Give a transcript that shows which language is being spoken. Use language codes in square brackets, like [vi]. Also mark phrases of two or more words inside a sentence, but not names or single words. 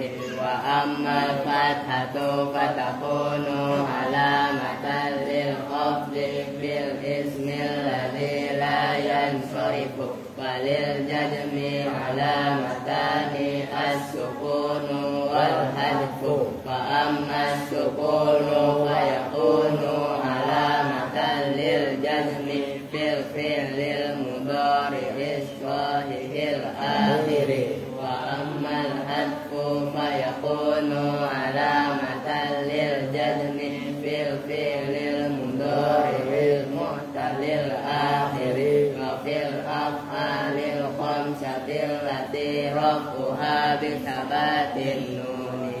[ar] وأما الفتحة فتكون علامة للخفض في الاسم الذي لا ينصرف. وللجزم علامتان السكون والحذف. فأما السكون فيكون علامة للجزم في الفعل المضارع الصحيح الآخر. وأما الحذف فيكون علامة للجزم في الفعل المضارع المعتل الآخر. وفي الأفعال الخمسة التي رفعها بثبات النون.